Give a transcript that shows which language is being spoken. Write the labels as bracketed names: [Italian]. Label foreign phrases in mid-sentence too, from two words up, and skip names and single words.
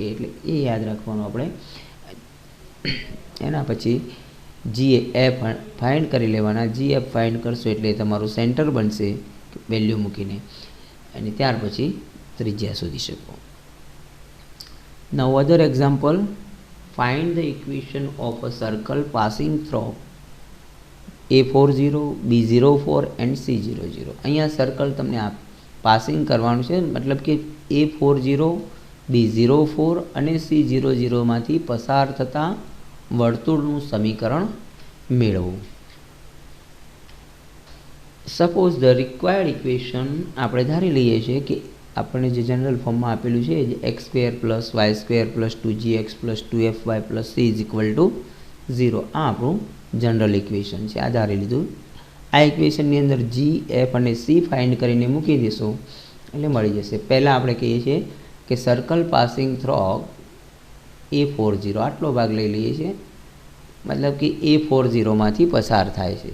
[Gujarati] એટલે એ યાદ રાખવાનું આપણે. એના પછી GF ફાઇન્ડ કરી લેવાના. GF ફાઇન્ડ કરશો એટલે તમારું સેન્ટર બનશે વેલ્યુ મૂકીને અને ત્યાર પછી ત્રિજ્યા શોધી શકો. [English] Now other example, find the equation of a circle passing through A40, B04 and C00. [Gujarati] અહીંયા સર્કલ તમને પાસિંગ કરવાનું છે, મતલબ કે A40, B04 અને C00 માંથી પસાર થતા વર્તુળનું સમીકરણ મેળવો. [English] suppose the required equation [Gujarati] આપણે ધારી લઈએ છીએ કે આપણને જે જનરલ ફોર્મમાં આપેલું છે [English] x² plus y² plus 2gx plus 2fy plus c is equal to 0. [Gujarati] આ આપણું જનરલ ઇક્વેશન છે, આ ધારી લીધું. આ ઇક્વેશનની અંદર g, f અને c ફાઇન્ડ કરીને મૂકી દેશો એટલે મળી જશે. પહેલાં આપણે કહીએ છીએ કે [English] circle passing through [Gujarati] A40 આટલો ભાગ લઈ લઈએ છીએ, મતલબ કે A40 માંથી પસાર થાય છે.